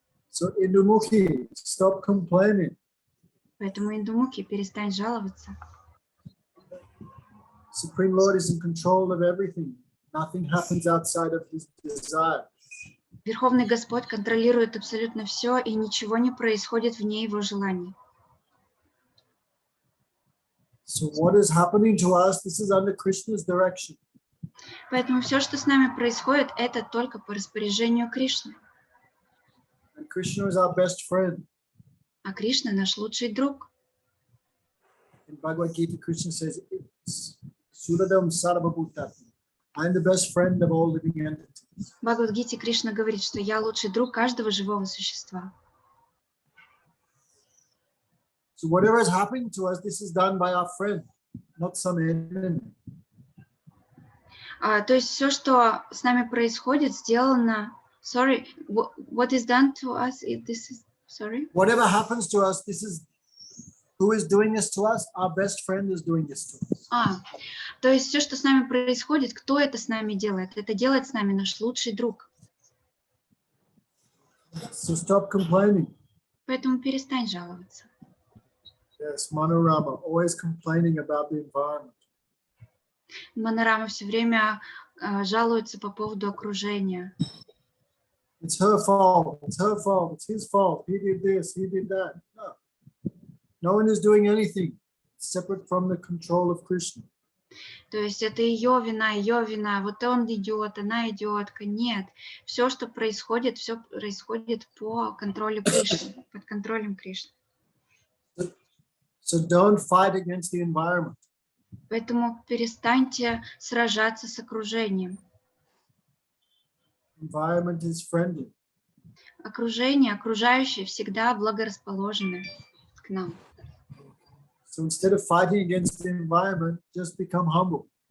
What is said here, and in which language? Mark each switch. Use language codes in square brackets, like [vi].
[en] So Indumukhi, stop complaining. [ru] Поэтому индумухи, перестань жаловаться. [en] Supreme Lord is in control of everything. Nothing happens outside of his desire. [ru] Верховный Господь контролирует абсолютно все, и ничего не происходит вне его желаний. [en] So what is happening to us, this is under Krishna's direction. [ru] Поэтому все, что с нами происходит, это только по распоряжению Кришны. [en] And Krishna is our best friend. [ru] А Кришна наш лучший друг. [en] In Bhagavad Gita, Krishna says, Suradam Sarvabhutatma. I am the best friend of all living entities. [ru] В Бхагавад-гите Кришна говорит, что я лучший друг каждого живого существа. [en] So whatever is happening to us, this is done by our friend, not some enemy. [ru] То есть все, что с нами происходит, сделано. [en] Sorry, what is done to us? This is sorry. Whatever happens to us, this is who is doing this to us. Our best friend is doing this to us. [ru] То есть все, что с нами происходит, кто это с нами делает? Это делает с нами наш лучший друг. [en] So stop complaining. [ru] Поэтому перестань жаловаться. [en] Yes, Manorama, always complaining about the environment. [ru] Манарама все время жалуется по поводу окружения. [en] It's her fault, it's his fault. He did this, he did that. No one is doing anything separate from the control of Krishna. [ru] То есть это ее вина, вот он идиот, она идиотка. Нет, все, что происходит, все происходит по контролю Кришны, под контролем Кришны. [en] So don't fight against the environment. [ru] Поэтому перестаньте сражаться с окружением. [en] environment is friendly. [ru] Окружение, окружающие всегда благорасположены к нам. [en] So instead of fighting against the environment, just become humble.